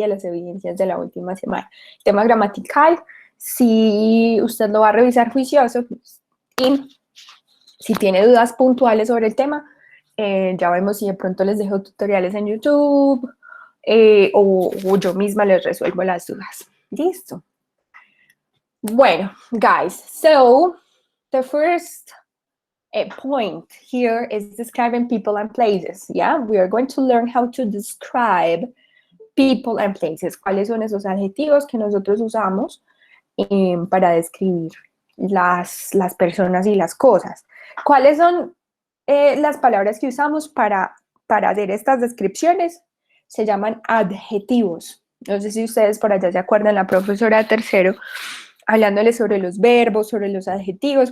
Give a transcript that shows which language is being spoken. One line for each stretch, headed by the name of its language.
Spanish: De las evidencias de la última semana. El tema gramatical, si usted lo va a revisar juicioso, y si tiene dudas puntuales sobre el tema, ya vemos si de pronto les dejo tutoriales en YouTube o yo misma les resuelvo las dudas. Listo.
English: Bueno, guys, so the first point here is describing people and places. Yeah, we are going to learn how to describe people and places.
Spanish: ¿Cuáles son esos adjetivos que nosotros usamos para describir las personas y las cosas? ¿Cuáles son las palabras que usamos para hacer estas descripciones? Se llaman adjetivos. No sé si ustedes por allá se acuerdan, la profesora de tercero, hablándoles sobre los verbos, sobre los adjetivos.